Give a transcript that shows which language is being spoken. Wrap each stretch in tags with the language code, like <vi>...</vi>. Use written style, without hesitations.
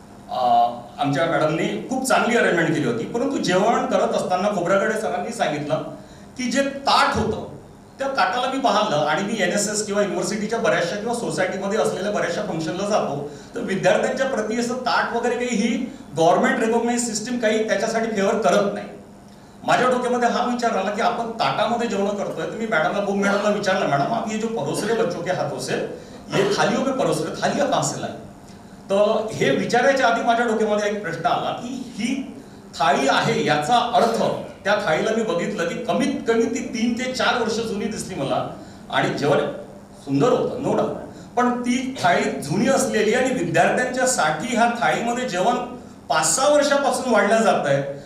<mr>आमच्या मॅडमनी खूप चांगली अरेंजमेंट केली होती. परंतु जेवण करत असताना खोब्रागडे सरांनी सांगितलं की जे ताट होतं त्या ताटाला मी पाहिलं, आणि मी NSS किंवा युनिव्हर्सिटीच्या बऱ्याचशा किंवा सोसायटीमध्ये असलेल्या बऱ्याचशा फंक्शनला जातो, तर विद्यार्थ्यांच्या प्रति असं ताट वगैरे काही ही गव्हर्नमेंट रेकॉग्नाइज सिस्टीम काही त्याच्यासाठी फेवर करत नाही. माझ्या डोक्यामध्ये हा विचार आला की आपण ताटामध्ये जेवण करतोय. तर मी मॅडमला विचारलं,</mr> <hi>मॅडम आप ये जो परोस रहे बच्चों के हाथों से, ये थालियों में परोस रहे, थालियां कहां से लाए?</hi> <mr>तर हे विचारायच्या आधी माझ्या डोक्यामध्ये एक प्रश्न आला की ही थाळी आहे याचा अर्थ, त्या थाळीला मी बघितलं की कमीत कमी ती 3 ते 4 वर्ष जुनी दिसली मला, आणि जेवण सुंदर होतं नो डाऊट, पण ती थाळी जुनी असलेली आणि विद्यार्थ्यांच्या साठी ह्या थाळीमध्ये जेवण 5-6 वर्षापासून वाढलं जात आहे.</mr>